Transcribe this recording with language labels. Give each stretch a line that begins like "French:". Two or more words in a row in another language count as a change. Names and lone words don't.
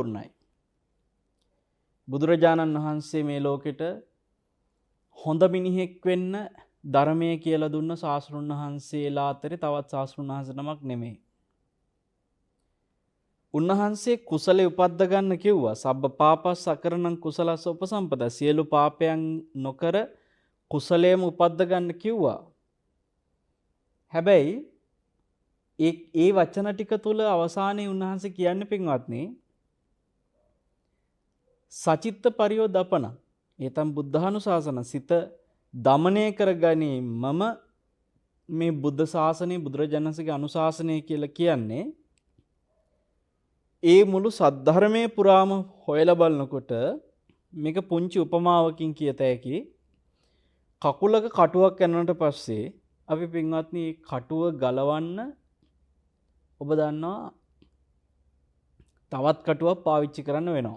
Sinhala: බුදුරජාණන් වහන්සේ මේ ලෝකෙට හොඳ මිනිහෙක් වෙන්න ධර්මය කියලා දුන්න ශාස්ත්‍රුන් වහන්සේලා අතරේ තවත් ශාස්ත්‍රුන් වහන්සේ නමක් නෙමෙයි. උන්වහන්සේ කුසලයේ උපද්ද ගන්න කිව්වා.
Pali: සබ්බ පාපස් අකරණං කුසලස්ස උපසම්පදා.
Sinhala: සියලු පාපයන් නොකර කුසලයේම උපද්ද ගන්න කිව්වා. හැබැයි ඒ වචන ටික තුල අවසානයේ උන්වහන්සේ කියන්නේ පින්වත්නි
Pali: සචිත්ත පරියෝදපන. ඒතම් බුද්ධානුශාසන
Sinhala: සිත දමනය කරගැනීමම මේ බුද්ධ ශාසනය බුදුරජාණන්සේගේ අනුශාසනය කියලා කියන්නේ. ඒ මුළු සද්ධර්මයේ පුරාම හොයලා බලනකොට මේක පුංචි උපමාවකින් කියත හැකි. කකුලක කටුවක් යනට පස්සේ අපි පින්වත්නි කටුව ගලවන්න ඔබ දන්නවා තවත් කටුවක් පාවිච්චි කරන්න වෙනවා.